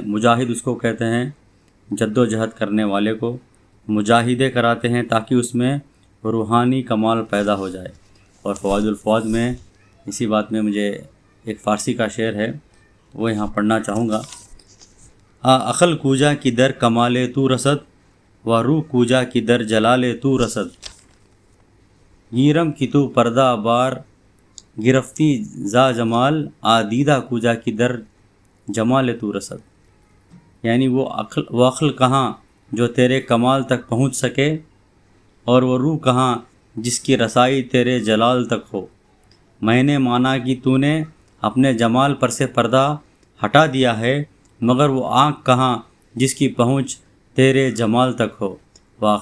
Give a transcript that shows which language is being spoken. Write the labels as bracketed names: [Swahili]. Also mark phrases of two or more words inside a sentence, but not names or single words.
[Urdu] مجاہد اس کو کہتے ہیں جد و جہد کرنے والے کو، مجاہدے کراتے ہیں تاکہ اس میں روحانی کمال پیدا ہو جائے۔ اور فوائد الفوائد میں اسی بات میں مجھے ایک فارسی کا شعر ہے، وہ یہاں پڑھنا چاہوں گا۔ [Persian] عقل کوجا کی در کمال تو رسد، و روح کوجا کی در جلال تو رسد، گیرم کی تو پردہ بار گرفتی زا جمال، آدیدہ کوجا کی در جمال تو رسد۔ [Urdu] یعنی وہ عقل کہاں جو تیرے کمال تک پہنچ سکے، اور وہ روح کہاں جس کی رسائی تیرے جلال تک ہو۔ میں نے مانا کہ تو نے اپنے جمال پر سے پردہ ہٹا دیا ہے، مگر وہ آنکھ کہاں جس کی پہنچ تیرے جمال تک ہو۔